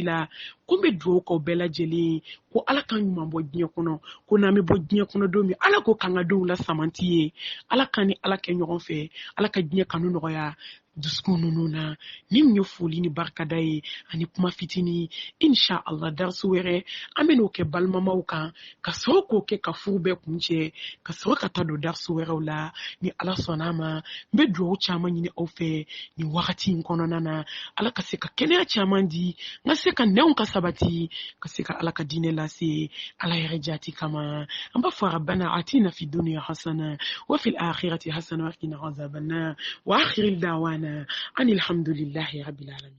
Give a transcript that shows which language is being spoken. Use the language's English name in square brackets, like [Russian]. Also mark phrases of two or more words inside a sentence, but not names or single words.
[Bambara] la ko n bɛ dugawu k'aw bɛɛ lajɛlen ko ala ka ɲuman bɔ diɲɛ kɔnɔ ko n'an bɛ bɔ diɲɛ kɔnɔ don min ala ko k'an ka denw la samanti ye ala ka ni ala kɛ ɲɔgɔn fɛ ala ka diɲɛ kanu nɔgɔya dusukun ninnu na ni mun ye foli ni barikada ye ani kuma fitinin [Arabic] إن شاء الله [Bambara] darsu wɛrɛ an bɛ n'o kɛ balimamaw kan ka sɔrɔ k'o kɛ ka furu bɛɛ kun cɛ ka sɔrɔ ka taa don darsu wɛrɛw la ni ala sɔnna ma n bɛ dugawu caman ɲini aw fɛ nin wagati in kɔnɔna na ala ka se ka kɛnɛya caman di n ka se ka nɛnw ka sabati ka se ka ala ka diinɛ lase ala yɛrɛ jati kama an b'a fɔ [Arabic] ربنا آتنا في الدنيا حسنة وفي الآخرة حسنة وقنا عذاب النار وآخر دعوانا أن الحمد لله رب العالمين